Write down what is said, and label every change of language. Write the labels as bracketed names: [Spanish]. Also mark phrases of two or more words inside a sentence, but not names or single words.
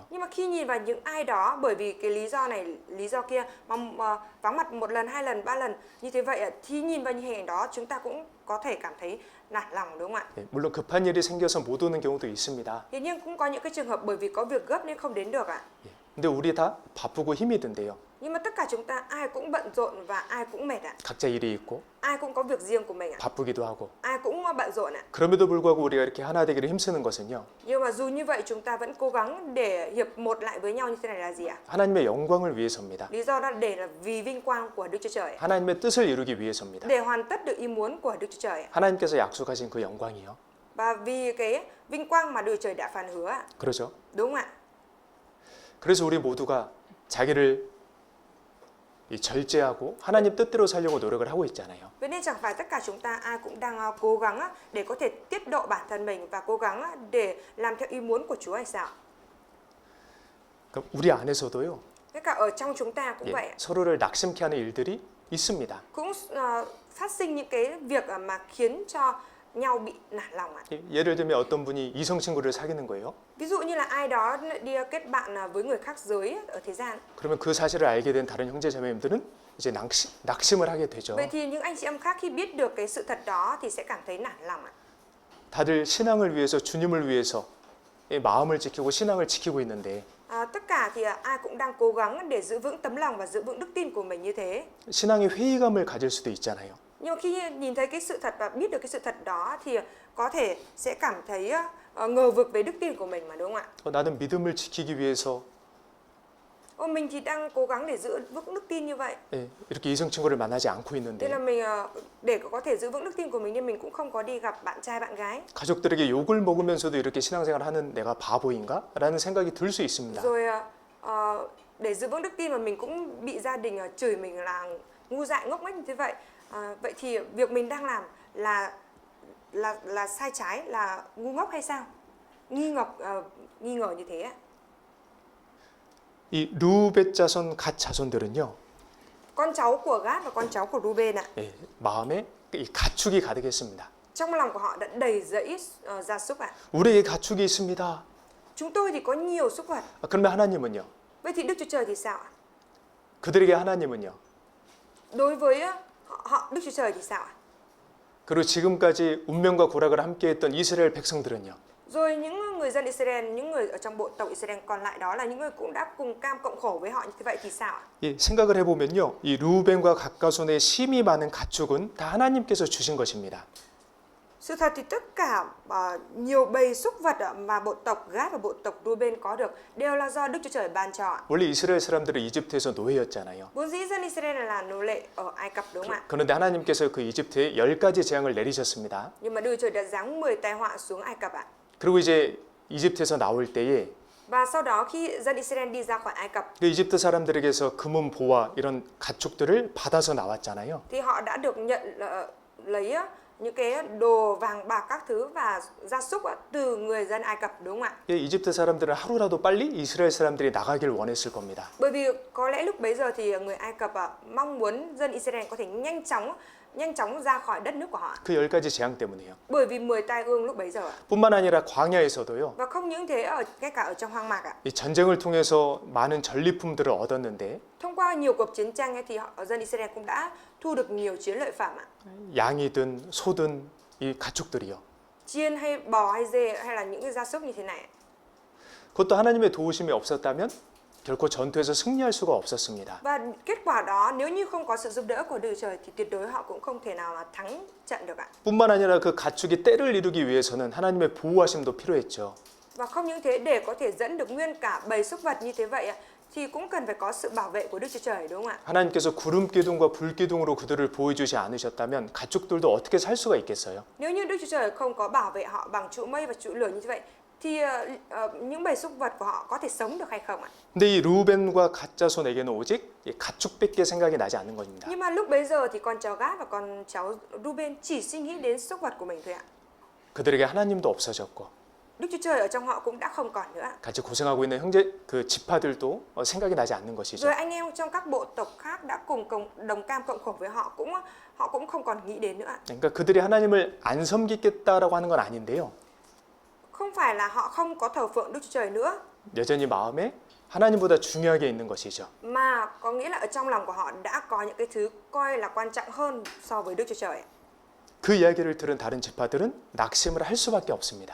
[Vietnamese] Nhưng mà khi nhìn vào những ai đó bởi vì cái lý do này, lý do kia mà vắng mặt một lần, hai lần, ba lần như thế vậy ạ, thì nhìn vào những hình ảnh đó chúng ta cũng có thể cảm thấy nản lòng, đúng không ạ? [Korean] 네, 물론 급한 일이 생겨서 못 오는 경우도 있습니다. [Vietnamese] Thế nhưng cũng có những cái trường hợp bởi vì có việc gấp nên không đến được ạ. [Korean] 예, 근데 우리 다 바쁘고 힘이 든대요. [Vietnamese] Nhưng mà tất cả chúng ta ai cũng bận rộn và ai cũng mệt ạ. [Korean] 각자 일이 있고 [Vietnamese] Ai cũng có việc riêng của mình ạ. [Korean] 바쁘기도 하고. [Vietnamese] Ai cũng bận rộn ạ. [Korean] 그럼에도 불구하고 우리가 이렇게 하나 되기를 힘쓰는 것은요. [Vietnamese] Nhưng mà dù như vậy chúng ta vẫn cố gắng để hiệp một lại với nhau như thế này là gì ạ? [Korean] 하나님의 영광을 위해서입니다. [Vietnamese] Lý do đó để là vì vinh quang của Đức Chúa Trời ạ. [Korean] 하나님의 뜻을 이루기 위해서입니다. [Vietnamese] Để hoàn tất được ý muốn của Đức Chúa Trời ạ. [Korean] 하나님께서 약속하신 그 영광이요. [Vietnamese] Và vì cái vinh quang mà Đức Chúa Trời đã phán hứa ạ. [Korean] 그렇죠? [Vietnamese] Đúng không ạ? [Korean] 그래서 우리 모두가 자기를 이 절제하고 하나님 뜻대로 살려고 노력을 하고 있잖아요. [Vietnamese] Vậy nên chẳng phải tất cả chúng ta ai cũng đang cố gắng để có thể tiết độ bản thân mình và cố gắng để làm theo ý muốn của Chúa hay sao? [Korean] 그러니까 우리 안에서도요. [Vietnamese] Tất cả ở trong chúng ta cũng [Korean] 예, [Vietnamese] vậy ạ. [Korean] 서로를 낙심케 하는 일들이 있습니다. [Vietnamese] Cũng phát sinh những cái việc mà khiến cho nhau bị nản lòng ạ. [Korean] 예, 예를 들면 어떤 분이 이성 친구를 사귀는 거예요. [Vietnamese] Ví dụ như là ai đó đi kết bạn với người khác giới ở thế gian. [Korean] 그러면 그 사실을 알게 된 다른 형제 자매님들은 이제 낙심을 하게 되죠. [Vietnamese] Vậy thì những anh chị em khác khi biết được cái sự thật đó thì sẽ cảm thấy nản lòng ạ. [Korean] 다들 신앙을 위해서 주님을 위해서 이 마음을 지키고 신앙을 지키고 있는데 [Vietnamese] Tất cả thì ai cũng đang cố gắng để giữ vững tấm lòng và giữ vững đức tin của mình như thế. [Korean] 신앙의 회의감을 가질 수도 있잖아요. [Vietnamese] Nhưng mà khi nhìn thấy cái sự thật và biết được cái sự thật đó thì có thể sẽ cảm thấy ngờ vực về đức tin của mình mà, đúng không ạ? [Korean] 나는 믿음을 지키기 위해서 [Vietnamese] Mình thì đang cố gắng để giữ vững đức tin như vậy. [Korean] 예, 이렇게 이성 친구를 만나지 않고 [Vietnamese] Nên [Korean] 있는데 [Vietnamese] là mình để có thể giữ vững đức tin của mình nên mình cũng không có đi gặp bạn trai bạn gái. [Korean] 가족들에게 욕을 먹으면서도 이렇게 신앙생활하는 내가 바보인가? 라는 생각이 들 수 있습니다. [Vietnamese] Rồi để giữ vững đức tin mà mình cũng bị gia đình chửi mình là ngu dại ngốc nghếch như thế vậy. Vậy thì việc mình đang làm là sai trái, là ngu ngốc hay sao? Nghi ngờ như thế ạ. [Korean] 이 루벳 자손 갓 자손들은요. [Vietnamese] Con cháu của Gad và con cháu của Ruben ạ. [Korean] 예, 마음에 이 가축이 가득했습니다. [Vietnamese] Trong lòng của họ đã đầy rẫy gia súc ạ. [Korean] 우리에게 가축이 있습니다. [Vietnamese] Chúng tôi thì có nhiều súc vật. [Korean] 그러면 하나님은요? [Vietnamese] Vậy thì Đức Chúa Trời thì sao ạ? [Korean] 그들에게 하나님은요? [Vietnamese] Đối với họ Đức Chúa Trời thì sao ạ? [Korean] 그리고 지금까지 운명과 고락을 함께했던 이스라엘 백성들은요? [Vietnamese] Rồi những người dân Israel, những người ở trong bộ tộc Israel còn lại đó là những người cũng đã cùng cam cộng khổ với họ như thế vậy thì sao ạ? [Korean] 예, 생각을 해보면요, 이 루벤과 갓가손의 심이 많은 가축은 다 하나님께서 주신 것입니다. [Vietnamese] Sự thật thì tất cả nhiều bầy súc vật mà bộ tộc Gad và bộ tộc Ruben có được đều là do Đức Chúa Trời ban cho ạ. [Korean] 원래 이스라엘 사람들은 이집트에서 노예였잖아요. [Vietnamese] Vốn dĩ dân Israel là nô lệ ở Ai Cập, đúng không ạ? [Korean] 그런데 하나님께서 그 이집트에 10가지 재앙을 내리셨습니다. [Vietnamese] Nhưng mà Đức Chúa Trời đã giáng 10 tai họa xuống Ai Cập ạ. [Korean] 그리고 이제 이집트에서 나올 때에 [Vietnamese] Và sau đó khi dân Israel đi ra khỏi Ai Cập [Korean] 그 이집트 사람들에게서 금은 보화 이런 가축들을 받아서 나왔잖아요. [Vietnamese] thì họ đã được nhận lấy những cái đồ vàng bạc các thứ và gia súc từ người dân Ai Cập, đúng không ạ? [Korean] 예, 이집트 사람들은 하루라도 빨리 이스라엘 사람들이 나가길 원했을 겁니다. [Vietnamese] Bởi vì có lẽ lúc bấy giờ thì người Ai Cập mong muốn dân Israel có thể nhanh chóng ra khỏi đất nước của họ. [Korean] 그 10가지 재앙 때문에요. [Vietnamese] Bởi vì 10 tai ương lúc bấy giờ. [Korean] 뿐만 아니라 광야에서도요. [Vietnamese] Và không những thế, ngay cả ở trong hoang mạc ạ. [Korean] 이 전쟁을 통해서 많은 전리품들을 얻었는데 [Vietnamese] Thông qua nhiều cuộc chiến tranh ấy, thì dân Israel cũng đã thu được nhiều chiến lợi phẩm ạ. [Korean] 양이든 소든 이 가축들이요. [Vietnamese] Chiên hay bò hay dê hay là những cái gia súc như thế này. [Korean] 그것도 하나님의 도우심이 없었다면 결코 전투에서 승리할 수가 없었습니다. [Vietnamese] Và kết quả đó nếu như không có sự giúp đỡ của Đức Trời thì tuyệt đối họ cũng không thể nào mà thắng trận được ạ. [Korean] 뿐만 아니라 그 가축이 때를 이루기 위해서는 하나님의 보호하심도 필요했죠. [Vietnamese] Và không những thế, để có thể dẫn được nguyên cả bầy súc vật như thế vậy thì cũng cần phải có sự bảo vệ của Đức Chúa Trời, đúng không ạ? [Korean] 하나님께서 구름 기둥과 불 기둥으로 그들을 보호해주지 않으셨다면 가축들도 어떻게 살 수가 있겠어요? [Vietnamese] Nếu như Đức Chúa Trời không có bảo vệ họ bằng trụ mây và trụ lửa như vậy thì những bầy súc vật của họ có thể sống được hay không ạ? [Korean] 근데 이 루벤과 갓자손에게는 오직 이 가축밖에 생각이 나지 않는 겁니다. [Vietnamese] Nhưng mà lúc bấy giờ thì con cháu Gad và con cháu Ruben chỉ suy nghĩ đến súc vật của mình thôi ạ. [Korean] 그들에게 하나님도 없어졌고 [Vietnamese] Đức Chúa Trời ở trong họ cũng đã không còn nữa. [Korean] 같이 고생하고 있는 형제 그 지파들도 생각이 나지 않는 것이죠. [Vietnamese] Rồi anh em trong các bộ tộc khác đã cùng đồng cam cộng khổ với họ cũng không còn nghĩ đến nữa. [Korean] 그러니까 그들이 하나님을 안 섬기겠다라고 하는 건 아닌데요. [Vietnamese] Không phải là họ không có thờ phượng Đức Chúa Trời nữa, [Korean] 여전히 마음에 하나님보다 중요하게 있는 것이죠. [Vietnamese] mà có nghĩa là ở trong lòng của họ đã có những cái thứ coi là quan trọng hơn so với Đức Chúa Trời. [Korean] 그 이야기를 들은 다른 지파들은 낙심을 할 수밖에 없습니다.